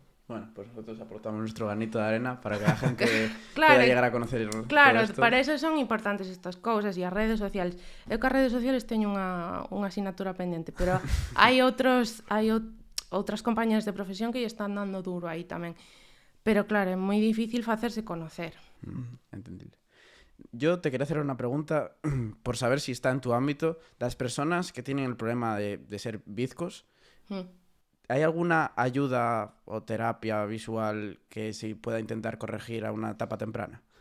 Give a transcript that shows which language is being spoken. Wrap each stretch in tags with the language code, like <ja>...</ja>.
<es>Bueno, pues nosotros aportamos nuestro granito de arena para que la gente claro, pueda llegar a conocer claro, todo esto.</es> <gl>Para eso son importantes estas cousas e as redes sociales. Eu que as redes sociales teño unha asignatura pendente, pero hai outras compañías de profesión que lle están dando duro aí tamén. Pero claro, é moi difícil facerse conocer.</gl> <es>Entendible. Yo te quería hacer una pregunta por saber si está en tu ámbito. Las personas que tienen el problema de ser bizcos, ¿hay alguna ayuda o terapia visual que se pueda intentar corregir a una etapa temprana?</es>